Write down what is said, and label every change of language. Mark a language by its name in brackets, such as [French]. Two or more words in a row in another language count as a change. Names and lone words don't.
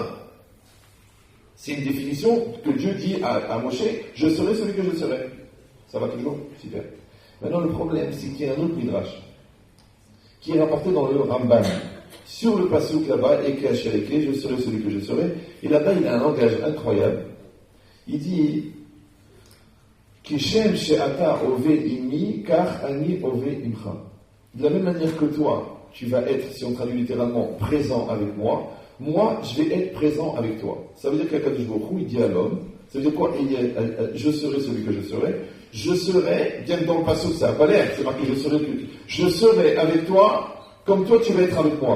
[French] C'est une définition que Dieu dit à Moshe, je serai celui que je serai. Ça va toujours? Super. Maintenant, le problème, c'est qu'il y a un autre midrash qui est rapporté dans le Ramban sur le passouk là-bas, et Eke, je serai celui que je serai. Et là-bas, il a un langage incroyable. [Hebrew] Il dit כשם שאתה הווה עמי, כך אני הווה עמך. [French] De la même manière que toi, tu vas être, si on traduit littéralement, présent avec moi, moi, je vais être présent avec toi. Ça veut dire qu' [Hebrew] הקדוש ברוך הוא, [French] il dit à l'homme, ça veut dire quoi? Je serai celui que je serai. Je serai, bien que dans le passage, ça n'a pas l'air, c'est marqué je serai avec toi, comme toi tu vas être avec moi.